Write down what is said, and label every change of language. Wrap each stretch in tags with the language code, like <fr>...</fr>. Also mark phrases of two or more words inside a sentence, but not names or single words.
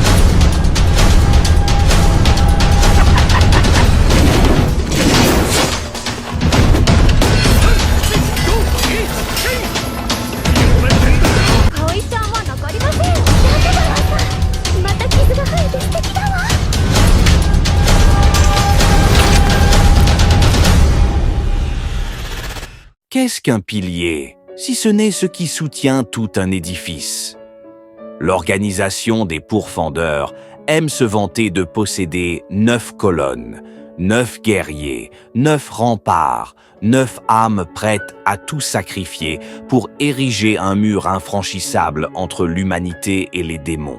<ja>葵ちゃんは残りません。なんでだろう。また傷が生えて素敵だわ。</ja> <fr>Qu'est-ce qu'un pilier, si ce n'est ce qui soutient tout un édifice? L'organisation des pourfendeurs aime se vanter de posséder 9 colonnes, 9 guerriers, 9 remparts, 9 âmes prêtes à tout sacrifier pour ériger un mur infranchissable entre l'humanité et les démons.</fr>